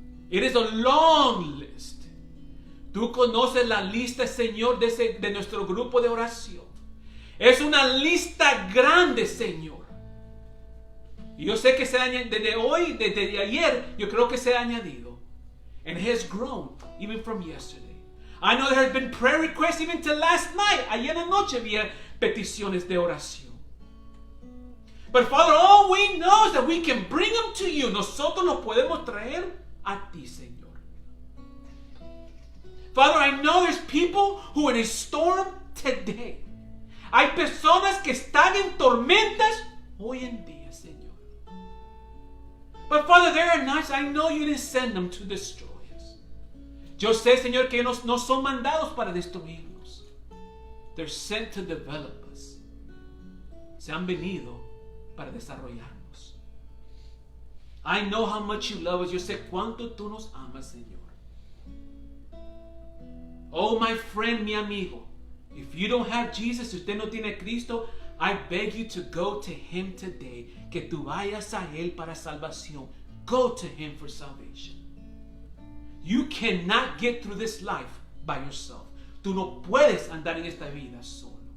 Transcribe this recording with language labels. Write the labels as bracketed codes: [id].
[en] It is a long list. [es] Tú conoces la lista, Señor, de nuestro grupo de oración. Es una lista grande, Señor. Y yo sé que se ha añadido desde hoy, desde ayer, yo creo que se ha añadido. [en] And it has grown even from yesterday. I know there have been prayer requests even till last night. [es] Ayer en la noche había peticiones de oración. [en] But Father, all we know is that we can bring them to you. [es] Nosotros los podemos traer a ti, Señor. [en] Father, I know there's people who are in a storm today. [es] Hay personas que están en tormentas hoy en día, Señor. [en] But Father, there are nights I know you didn't send them to destroy us. [es] Yo sé, Señor, que no son mandados para destruirnos. [en] They're sent to develop us. [es] Se han venido para desarrollarnos. [en] I know how much you love us. [es] Yo sé cuánto tú nos amas, Señor. [en] Oh, my friend, [es] mi amigo. [en] If you don't have Jesus, [es] si usted no tiene Cristo, [en] I beg you to go to Him today. [es] Que tú vayas a Él para salvación. [en] Go to Him for salvation. You cannot get through this life by yourself. [es] Tú no puedes andar en esta vida solo.